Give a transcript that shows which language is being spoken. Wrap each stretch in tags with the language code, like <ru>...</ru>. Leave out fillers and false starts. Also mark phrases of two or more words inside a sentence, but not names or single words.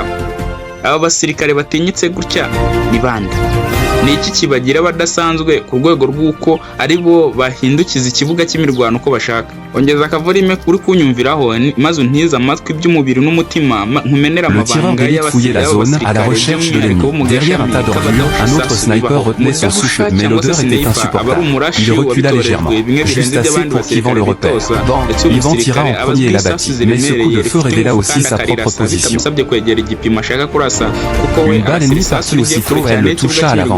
<rw>Aba basirikare batinyitse gutya ni bande? Ni iki kibagira badasanzwe ku rwego rw'uko ari bo bahindukiza ikibuga cy'imirwano uko bashaka? Ongeza akavorime kuri kunyumviraho maze untiza amatwi by'umubiri n'umutima nkumenera amabanga y'abasirikare</rw> <fr>à la recherche de l'ennemi. Derrière un tas d'ordures, un autre sniper retenait son souffle, mais l'odeur était insupportable. Il recula légèrement, juste assez pour qu'Yvan le repère. Bon, Yvan tira en premier et l'abattit, mais ce coup de feu révéla aussi sa propre position. Une balle ennemie partit aussitôt et elle le toucha à l'avant.</fr>